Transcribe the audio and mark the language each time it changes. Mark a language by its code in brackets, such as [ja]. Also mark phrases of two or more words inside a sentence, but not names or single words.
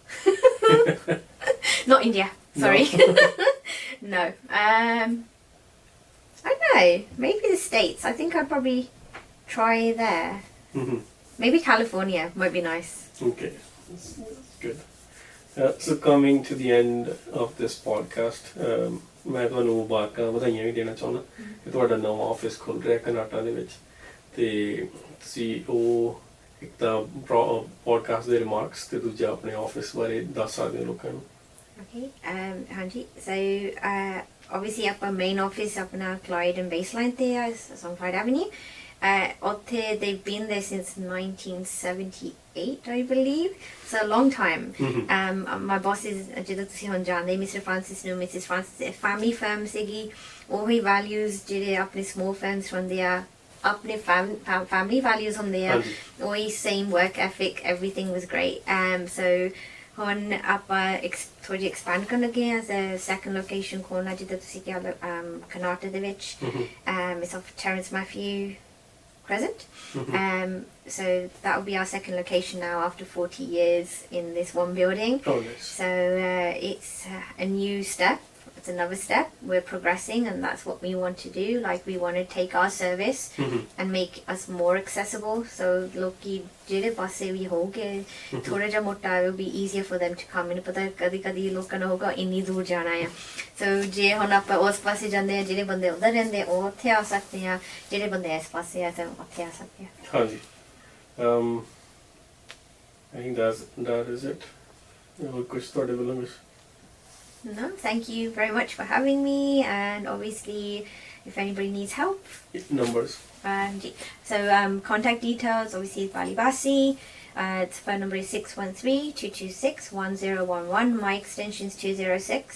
[en] Not India. Sorry. No. I don't know. Maybe the States. I think I'd probably try there. Maybe California might be nice. Okay. That's good. So coming to the end of this podcast, [pa] ਮੈਂ ਤੁਹਾਨੂੰ ਮੁਬਾਰਕਾਂ ਵਧਾਈਆਂ ਵੀ ਦੇਣਾ ਚਾਹੁੰਦਾ ਕਿ ਤੁਹਾਡਾ ਨਵਾਂ ਆਫਿਸ ਖੁੱਲ ਰਿਹਾ ਕਨਾਡਾ ਦੇ ਵਿੱਚ ਤੇ ਤੁਸੀਂ ਉਹ ਇੱਕ ਤਾਂ ਪੋਡਕਾਸਟ ਦੇ ਰਿਮਾਰਕਸ ਤੇ ਦੂਜਾ ਆਪਣੇ ਆਫਿਸ ਬਾਰੇ ਦੱਸ ਸਕਦੇ ਹੋ ਲੋਕਾਂ ਨੂੰ [en] Okay, ਹਾਂਜੀ so obviously ਆਪਾਂ main office ਆਪਣਾ Clyde and Baseline [pa] ਤੇ ਆ [en] on Clyde Avenue ਉੱਥੇ they've been there since 1978 I believe so a long time my boss is [pa] ਜਦੋਂ ਤੁਸੀਂ ਹੁਣ ਜਾਣਦੇ [en] Mr. Francis ਨੂੰ Mrs. Francis family firm [pa] ਸੀਗੀ ਉਹੀ values ਜਿਹੜੇ ਆਪਣੇ [en] small firms [pa] ਹੁੰਦੇ ਆ ਆਪਣੇ [en] family values [pa] ਹੁੰਦੇ ਆ ਉਹੀ [en] same work ethic everything was great so [pa] ਹੁਣ ਆਪਾਂ ਥੋੜੀ expand ਕਰਨ ਲੱਗੇ ਆ [en] as a second location [pa] ਖੋਲਣਾ ਜਿੱਦਾਂ ਤੁਸੀਂ ਕਿਹਾ ਕਨਾਡਾ ਦੇ ਵਿੱਚ [en] it's off Terence Matthew Crescent so that will be our second location now after 40 years in this one building nice. so it's a new step it's another step. We're progressing, and that's what we want to do. Like, we want to take our service and make us more accessible. So [pa] ਲੋਕੀ ਜਿਹੜੇ ਪਾਸੇ ਵੀ ਹੋਗੇ ਥੋੜਾ ਜਿਹਾ ਮੋਟਾ [en] it will be easier for them to come. [pa] ਮੈਨੂੰ ਪਤਾ ਕਦੀ ਕਦੀ ਲੋਕਾਂ ਨੂੰ ਹੋਗਾ ਇੰਨੀ ਦੂਰ ਜਾਣਾ ਆ, ਸੋ ਜੇ ਹੁਣ ਆਪਾਂ ਉਸ ਪਾਸੇ ਜਾਂਦੇ ਆ, ਜਿਹੜੇ ਬੰਦੇ ਉਧਰ ਰਹਿੰਦੇ ਉਹ ਉੱਥੇ ਆ ਸਕਦੇ ਆ, ਜਿਹੜੇ ਬੰਦੇ ਇਸ ਪਾਸੇ ਆ ਤਾਂ ਉੱਥੇ ਆ ਸਕਦੇ ਆ। ਹਾਂਜੀ, [en] I think that is it. [pa] ਕੁਛ ਤੁਹਾਡੇ ਵੱਲੋਂ ਕੁਛ? [en] No, thank you very much for having me, and obviously if anybody needs help, numbers. So contact details obviously is Basi. Its phone number is 613-226-1011. My extension is 206.